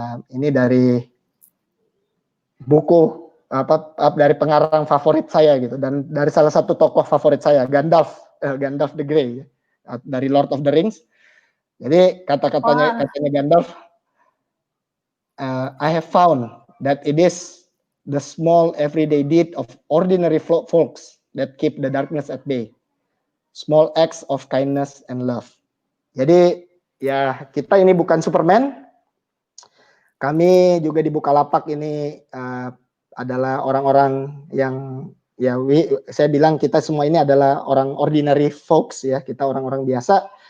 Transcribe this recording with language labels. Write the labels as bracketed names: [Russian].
[Indonesian] Ini dari buku dari pengarang favorit saya gitu, dan dari salah satu tokoh favorit saya, Gandalf the Grey dari Lord of the Rings. Jadi katanya Gandalf, [English] I have found that it is the small everyday deed of ordinary folks that keep the darkness at bay. Small acts of kindness and love. [Indonesian] Jadi ya kita ini bukan Superman. Kami juga di Bukalapak ini adalah orang-orang yang ya saya bilang kita semua ini adalah orang [English] ordinary folks [Indonesian] ya, kita orang-orang biasa.